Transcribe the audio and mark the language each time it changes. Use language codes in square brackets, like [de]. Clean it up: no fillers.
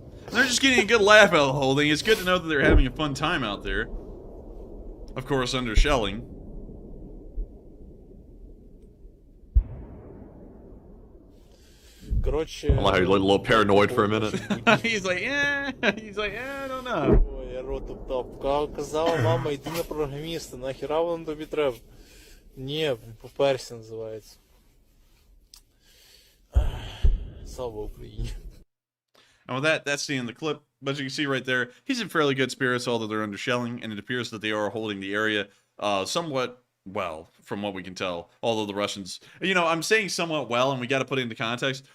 [en] They're just getting a good laugh out of the whole thing. It's good to know that they're having a fun time out there. Of course, under shelling. [uk] Коротше... [en] I like how you look a little paranoid for a minute. He's like, I don't know. [uk] Ой, я рот топтав. Казала мама, йди на програміста, нахіра воно тобі треба? Ні, поперся називається. Слава Україні. [en] And with that, that's the end of the clip. But as you can see right there, he's in fairly good spirits, although they're under shelling, and it appears that they are holding the area somewhat well, from what we can tell. Although the Russians, you know, I'm saying somewhat well, and we got to put it into context.